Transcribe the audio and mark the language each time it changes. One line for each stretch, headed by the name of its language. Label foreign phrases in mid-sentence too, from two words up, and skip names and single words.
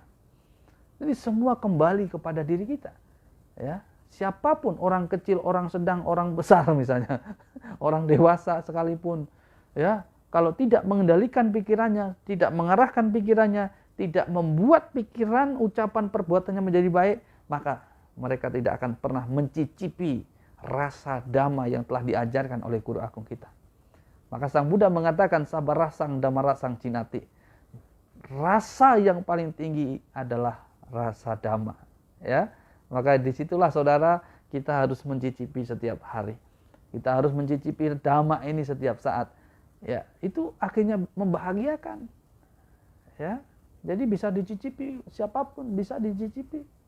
Indonesian: Jadi semua kembali kepada diri kita. Ya, siapapun, orang kecil, orang sedang, orang besar misalnya, orang dewasa sekalipun, ya, kalau tidak mengendalikan pikirannya, tidak mengarahkan pikirannya, tidak membuat pikiran, ucapan, perbuatannya menjadi baik, maka mereka tidak akan pernah mencicipi rasa Dhamma yang telah diajarkan oleh guru agung kita. Maka Sang Buddha mengatakan
Pali: sabar rasang dhamma rasang cinati.
Indonesian: Rasa yang paling tinggi adalah rasa Dhamma. Ya, maka disitulah saudara kita harus mencicipi setiap hari. Kita harus mencicipi Dhamma ini setiap saat. Ya, itu akhirnya membahagiakan. Ya, jadi bisa dicicipi, siapapun bisa dicicipi.